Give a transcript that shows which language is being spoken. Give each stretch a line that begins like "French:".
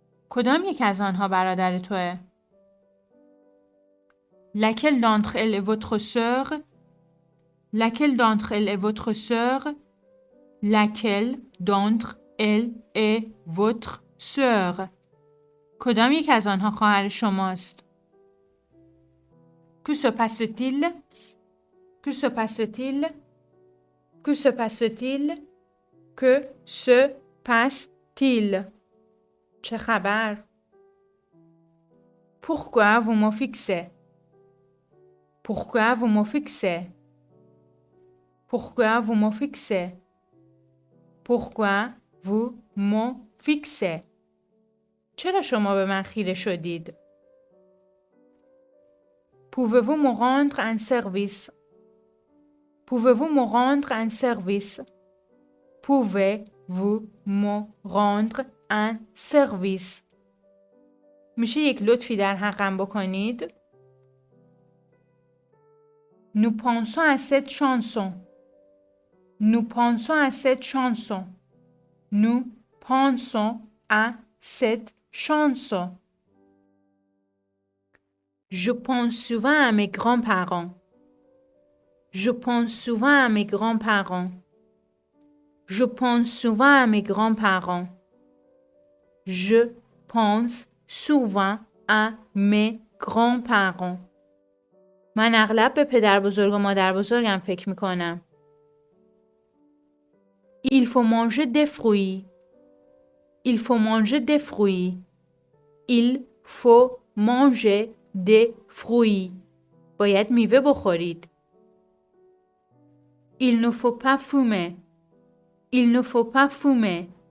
Persian: کدام یک از آنها برادر توئه؟
French: Laquelle d'entre elles est votre sœur? Laquelle d'entre elles est votre sœur? Laquelle d'entre elles est votre sœur?
Persian: کدام یک از آنها خواهر شماست؟
French: Que se passe-t-il? Que se passe-t-il? Que se passe-t-il? Que se passe-t-il?
Persian: چه خبر؟
French: Pourquoi vous me fixez? Pourquoi vous me fixez? Pourquoi vous me fixez? Pourquoi vous me fixez?
Persian: چرا شما به من خیره شدید؟
French: Pouvez-vous me rendre un service? Pouvez-vous me rendre un service? Pouvez-vous me rendre un service?
Persian: میشه یک لطفی در حقم بکنید؟
French: Nous pensons à cette chanson. Nous pensons à cette chanson. Nous pensons à cette chanson. Je pense souvent à mes grands-parents. Je pense souvent à mes grands-parents. Je pense souvent à mes grands-parents. Je pense souvent à mes grands-parents.
Persian: من اغلب به پدر بزرگ و مادر بزرگم فکر می کنم.
French: Il faut manger des fruits. Il faut manger des fruits. Il faut manger des fruits.
Persian: باید میوه بخورید.
French: Il ne faut pas fumer. Il ne faut pas fumer.